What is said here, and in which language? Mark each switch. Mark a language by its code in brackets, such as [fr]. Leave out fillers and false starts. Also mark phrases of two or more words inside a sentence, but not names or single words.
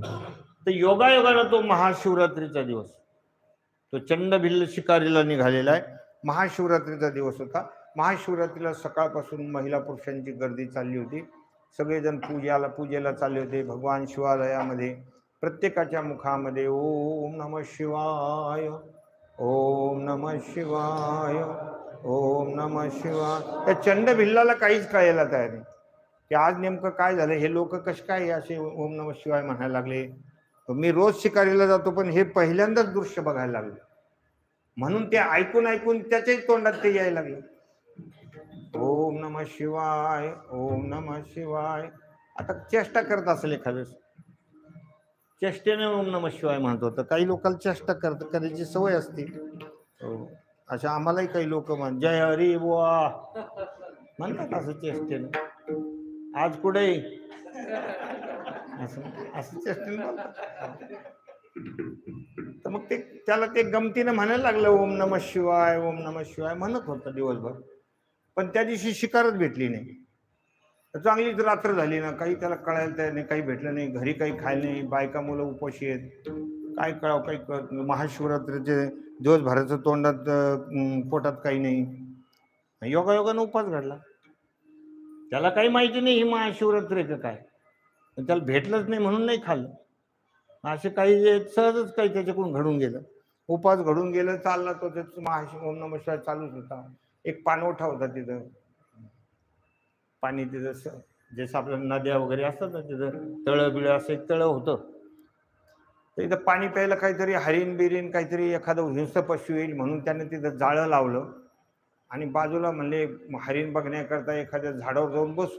[mr] तर योगायोगानं तो महाशिवरात्रीचा दिवस, तो चंड भिल्ल शिकारीला निघालेला आहे. महाशिवरात्रीचा दिवस होता. महाशिवरात्रीला सकाळपासून महिला पुरुषांची गर्दी चालली होती. सगळेजण पूजेला चालले होते. भगवान शिवालयामध्ये प्रत्येकाच्या मुखामध्ये [sa] ओम नमः शिवाय, ओम नमः शिवाय, ओम नमः शिवाय. [mr] त्या चंड भिल्लाला काहीच कळायला तयार नाही की आज नेमकं काय झालं, हे लोक कसे काय असे [sa] ओम नमः शिवाय [mr] म्हणायला लागले. मी रोज शिकारीला जातो पण हे पहिल्यांदाच दृश्य बघायला लागले. म्हणून ते ऐकून ऐकून त्याच्याही तोंडात ते यायला लागले, [sa] ओम नमः शिवाय, ओम नमः शिवाय. [mr] आता चेष्टा करत असेल एखाद्या, चेष्टेने [sa] ओम नमः शिवाय [mr] म्हणत होतं. काही लोकांना चेष्टा करायची सवय असते. अशा आम्हालाही काही लोक जय हरी बुवा म्हणतात असं चेष्टेने. आज कुठे असं चेष्टेने बोलतात. तर मग ते त्याला ते गमतीनं म्हणायला लागलं [sa] ओम नमः शिवाय, ओम नमः शिवाय [mr] म्हणत होतं दिवसभर. पण त्या दिवशी शिकारच भेटली नाही. तर चांगलीच रात्र झाली ना, काही त्याला कळायला तयार नाही, काही भेटलं नाही, घरी काही खायला नाही, बायका मुलं उपाशी आहेत, काय कळावं काही कळत नाही. महाशिवरात्रीचे दिवसभराचं तोंडात पोटात काही नाही. योगायोगानं उपास घडला. त्याला काही माहिती नाही ही महाशिवरात्री का काय, त्याला भेटलंच नाही म्हणून नाही खाल्लं. असे काही सहजच काही त्याच्याकडून घडून गेलं, उपास घडून गेलं, चालला तो त्याचं [sa] ओम नमः शिवाय [mr] चालूच होता. एक पाणवठा होता तिथं, पाणी तिथं जसं आपल्या नद्या वगैरे असतात ना, तिथं तळं बिळं असं एक तळं होतं. तर इथं पाणी प्यायला काहीतरी हरिण बिरीन काहीतरी एखादं हिंस्र पशु येईल म्हणून त्याने तिथं जाळं लावलं आणि बाजूला म्हणले हरिण बघण्याकरता एखाद्या झाडावर जाऊन बसू.